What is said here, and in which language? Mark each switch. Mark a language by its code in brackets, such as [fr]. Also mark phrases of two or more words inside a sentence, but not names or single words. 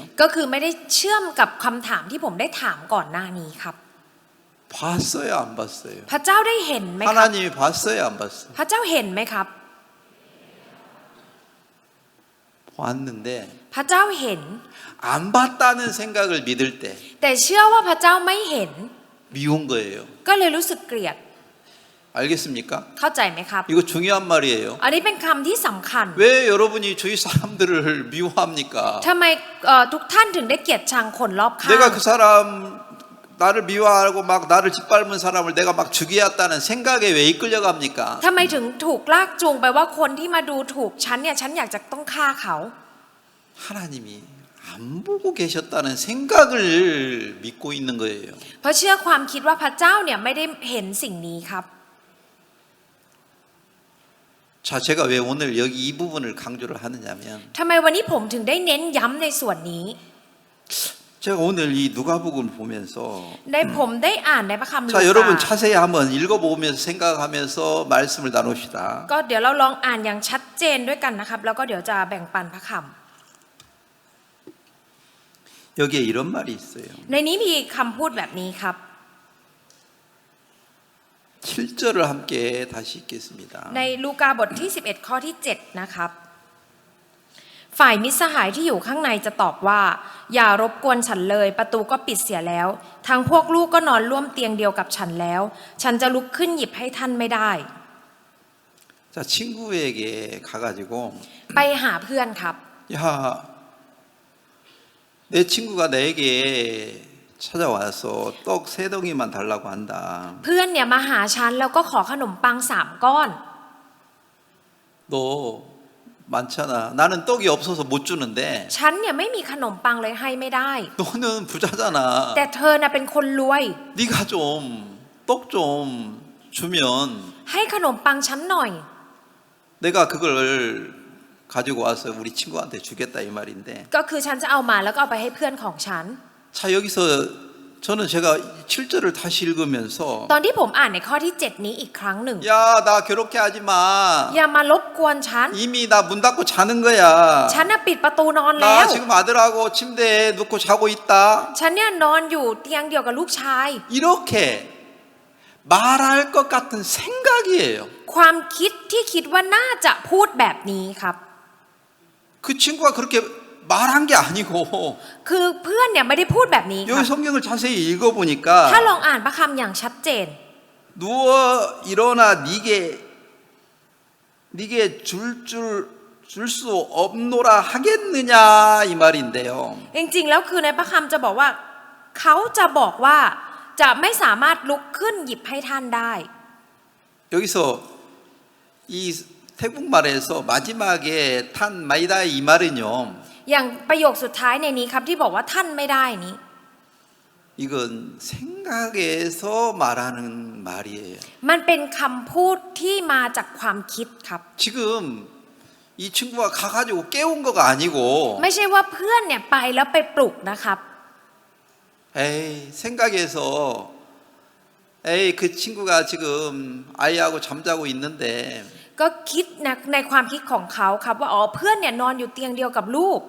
[th] ก็คือไม่ได้เชื่อมกับคำถามที่ผมได้ถามก่อนหน้านี้ครับ [ko] 봤어요, 안 봤어요? [th] พระเจ้าได้เห็นไหมครับ [ko] 하나님이 봤어요, 안 봤어요? [th] พระเจ้าเห็นไหมครับ [ko] 봤는데 [th] พระเจ้าเห็น [ko] 안 봤다는 생각을 믿을 때 [th] แต่เชื่อว่าพระเจ้าไม่เห็น [ko] 미운 거예요. [th] ก็เลยรู้สึกเกลียด [ko] 알겠습니까? [th] เข้าใจไหมครับ [ko] 이거 중요한 말이에요. [th] อันนี้เป็นคำที่สำคัญ [ko] 왜 여러분이 주위 사람들을 미워합니까? [th] ทำไมทุกท่านถึงได้เกลียดชังคนรอบข้าง [ko] 내가 그 사람 나를 미워하고 막 나를 짓밟은 사람을 내가 막 죽이었다는 생각에 왜 이끌려갑니까? [th] ทำไมถึงถูกลากจูงไปว่าคนที่มาดูถูกฉันเนี่ยฉันอยากจะต้องฆ่าเขา [ko] 하나님이 안 보고 계셨다는 생각을 믿고 있는 거예요. [th] เพราะเชื่อความคิดว่าพระเจ้าเนี่ยไม่ได้เห็นสิ่งนี้ครับ [ko] 자, 제가 왜 오늘 여기 이 부분을 강조를 하느냐면 [th] ทำไมวันนี้ผมถึงได้เน้นย้ำในส่วนนี้ [ko] 제가 오늘 이 누가복음을 보면서 [th] ได้ผมได้อ่านในพระคัมภีร์ [ko] 자, [th] ลู [ko] 여러분 [th] กา [ko] 자세히 한번 읽어보면서 생각하면서 말씀을 나눕시다. [th] ก็เดี๋ยวเราลองอ่านอย่างชัดเจนด้วยกันนะครับ แล้วก็เดี๋ยวจะแบ่งปันพระค [ko] 여기에 이런 말이 있어요. [th] ำในนี้มีคำพูดแบบนี้ครับ [ko] 7절을 함께 다시 읽겠습니다. [th] ในลูกาบทที่ 11 ข้อที่ 7 นะครับ ฝ่ายมิตรสหายที่อยู่ข้างในจะตอบว่า อย่ารบกวนฉันเลย ประตูก็ปิดเสียแล้วทางพวกลูกก็นอนร่วมเตียงเดียวกับฉันแล้ว ฉันจะลุกขึ้นหยิบให้ท่านไม่ได้ [ko] 자, 친구에게 가가지고 [th] ไปหาเพื่อนครับ [ko] 야, 내 친구가 내게 찾아와서 떡 3덩이만 달라고 한다. [th] เพื่อนเนี่ยมาหาฉันแล้วก็ขอขนมปัง3 ก้อน [ko] 너 많잖아. 나는 떡이 없어서 못 주는데 [th] ฉันเนี่ยไม่มีขนมปังเลยให้ไม่ได้ [ko] 너는 부자잖아. [th] แต่เธอน่ะเป็นคนรวย [ko] 네가 좀 떡 좀 주면 [th] ให้ขนมปังฉันหน่อย [ko] 내가 그걸 가지고 와서 우리 친구한테 주겠다 이 말인데. [th] ก็คือฉันจะเอามาแล้วก็เอาไปให้เพื่อนของฉัน [ko] 자, 여기서 저는 제가 7절을 다시 읽으면서 [th] ตอนที่ผมอ่านในข้อที่ 7 นี้อีกครั้งหนึ่ง [ko] 야, 나 괴롭게 하지 마. [th] อย่ามารบกวนฉัน [ko] 이미 나 문 닫고 자는 거야. [th] ฉันน่ะปิดประตูนอนแล้ว [ko] 나 지금 아들하고 침대에 눕고 자고 있다. [th] ฉันเนี่ยนอนอยู่เตียงเดียวกับลูกชาย [ko] 이렇게 말할 것 같은 생각이에요. [th] ความคิดที่คิดว่าน่าจะพูดแบบนี้ครับ [ko] 그 친구가 그렇게 말한 게 아니고 [th] คือเพื่อนเนี่ยไม่ได้พูดแบบนี้ค [ko] 여기 [th] รับ [ko] 성경을 자세히 [th] ถ้า [ko] 읽어보니까 [th] ลองอ่านพระคำอย่างชัดเจน [ko] 누워 일어나 네게 줄 수 없노라 하겠느냐 이 말인데요. [th] จริงๆแล้วคือในพระคำจะบอกว่าเขาจะบอกว่าจะไม่สามารถลุกขึ้นหยิบให้ท่านได้ [ko] 여기서 이 태국말에서 마지막에 [th] ท่านไม่ได้ [ko] 이 말은요. [th] อย่างประโยคสุดท้ายในนี้ครับที่บอกว่าท่านไม่ได้นี้ [ko] 이건 생각에서 말하는 말이에요. [th] มันเป็นคำพูดที่มาจากความคิดครับ [ko] 지금 이 친구가 가가지고 깨운 거가 아니고 [th] ไม่ใช่ว่าเพื่อนเนี่ยไปแล้วไปปลุกนะครับ [ko] 에이 생각에서 에이 그 친구가 지금 아이하고 잠자고 있는데 [th] ก็คิดนะในความคิดของเขาครับว่าอ๋อเพื่อนเนี่ยนอนอยู่เตียงเดียวกับลูก